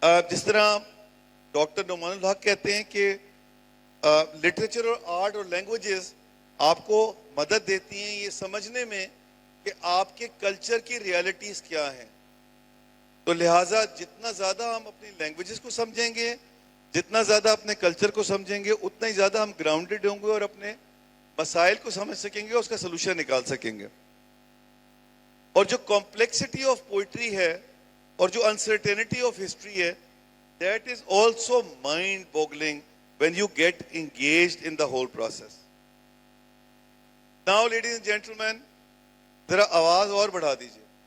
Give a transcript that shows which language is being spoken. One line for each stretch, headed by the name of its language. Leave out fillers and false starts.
Urdu: جس طرح ڈاکٹر نعمان الحق کہتے ہیں کہ لٹریچر اور آرٹ اور لینگویجز آپ کو مدد دیتی ہیں یہ سمجھنے میں کہ آپ کے کلچر کی ریالٹیز کیا ہیں. تو لہٰذا جتنا زیادہ ہم اپنی لینگویجز کو سمجھیں گے, جتنا زیادہ اپنے کلچر کو سمجھیں گے, اتنا ہی زیادہ ہم گراؤنڈڈ ہوں گے اور اپنے مسائل کو سمجھ سکیں گے, اس کا سلوشن نکال سکیں گے. اور جو کمپلیکسٹی آف پوئٹری ہے اور جو انسرٹینٹی آف ہسٹری ہے,
English: that is also mind boggling when you get engaged in the whole process. Now ladies and gentlemen,
Urdu: ذرا آواز اور بڑھا دیجئے.